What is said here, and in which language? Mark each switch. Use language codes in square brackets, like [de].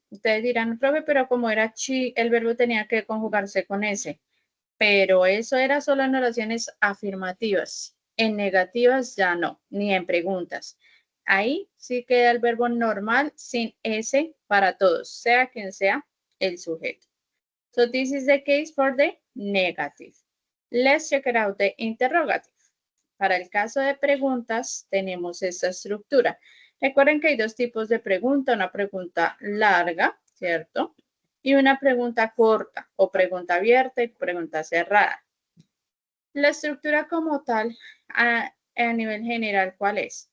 [es] Ustedes dirán, profe, pero como era she, el verbo tenía que conjugarse con ese. Pero eso era solo en oraciones afirmativas. En negativas ya no, ni en preguntas. Ahí sí queda el verbo normal sin S para todos, sea quien sea el sujeto. [en] So this is the case for the negative. Let's check it out the interrogative. [es] Para el caso de preguntas tenemos esta estructura. Recuerden que hay dos tipos de pregunta, una pregunta larga, ¿cierto? Y una pregunta corta o pregunta abierta y pregunta cerrada. La estructura como tal, a nivel general, ¿cuál es?